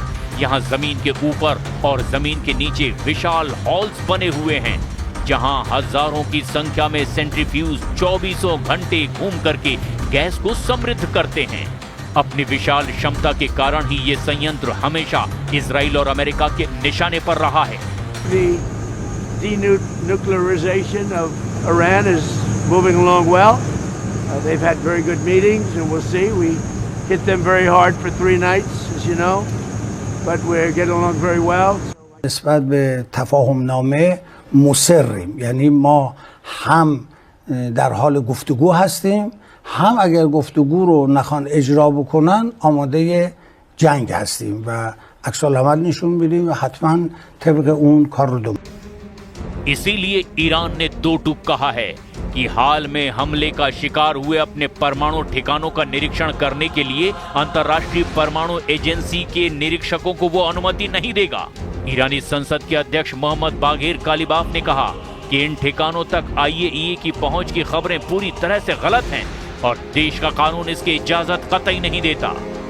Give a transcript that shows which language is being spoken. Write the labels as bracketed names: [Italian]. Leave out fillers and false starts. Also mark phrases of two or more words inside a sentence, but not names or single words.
[Hindi] यहाँ जमीन के ऊपर और जमीन के नीचे विशाल हॉल्स बने हुए हैं, जहाँ हजारों की संख्या में सेंट्रीफ्यूज 24 घंटे घूम करके गैस को समृद्ध करते हैं। अपनी विशाल क्षमता के कारण ही ये संयंत्र हमेशा इजराइल और अमेरिका के निशाने पर रहा है। [English] The denuclearization of Iran is moving along well. They've had very good meetings, and we'll see. We hit them very hard for 3 nights, as you know, but we're getting along very well. [Persian] نسبت به تفاهم نامه مصریم، یعنی ما هم در حال گفتگو هستیم، هم اگر گفتگو رو نخوان اجرا بکنن آماده جنگ هستیم و عکس العمل نشون میدیم و حتما طبق اون کار رو دنبال. [Hindi] इसीलिए ईरान ने दो टूक कहा है कि हाल में हमले का शिकार हुए अपने परमाणु ठिकानों का निरीक्षण करने के लिए अंतर्राष्ट्रीय परमाणु एजेंसी के निरीक्षकों को वो अनुमति नहीं देगा। ईरानी संसद के अध्यक्ष मोहम्मद बाघेर कालीबाफ ने कहा कि इन ठिकानों तक IAEA की पहुंच की खबरें पूरी तरह से गलत हैं और देश का कानून इसकी इजाजत कतई नहीं देता।